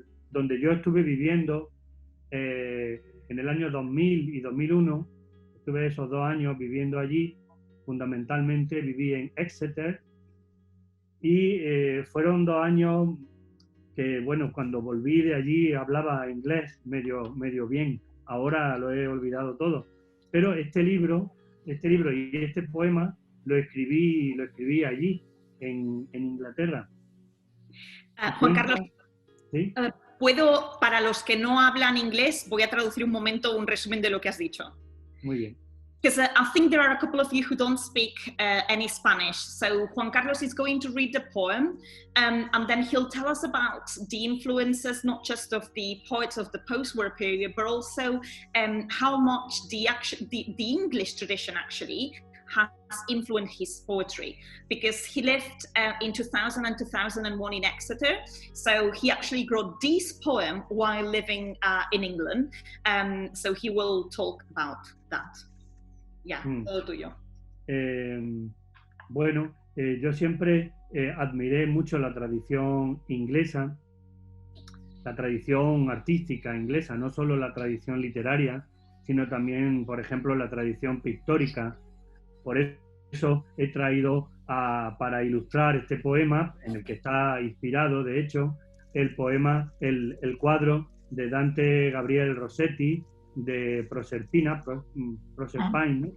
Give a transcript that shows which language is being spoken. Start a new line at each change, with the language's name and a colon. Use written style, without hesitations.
Spanish: donde yo estuve viviendo en el año 2000 y 2001, estuve esos 2 años viviendo allí, fundamentalmente viví en Exeter, y fueron 2 años que, bueno, cuando volví de allí hablaba inglés medio bien, ahora lo he olvidado todo, pero este libro y este poema lo escribí allí, en Inglaterra. Juan Carlos, ¿sí? puedo, para los que no hablan inglés, voy a traducir un momento un resumen de lo que has dicho. Muy bien.
English: Because I think there are a couple of you who don't speak any Spanish. So Juan Carlos is going to read the poem and then he'll tell us about the influences, not just of the poets of the post-war period, but also how much the English tradition actually has influenced his poetry, because he lived in 2000 and 2001 in Exeter. So he actually wrote this poem while living in England. So he will talk about that.
Spanish: Ya, todo tuyo. Bueno, yo siempre admiré mucho la tradición inglesa, la tradición artística inglesa, no solo la tradición literaria, sino también, por ejemplo, la tradición pictórica. Por eso he traído para ilustrar este poema, en el que está inspirado, de hecho, el cuadro de Dante Gabriel Rossetti, de Proserpine, ¿no?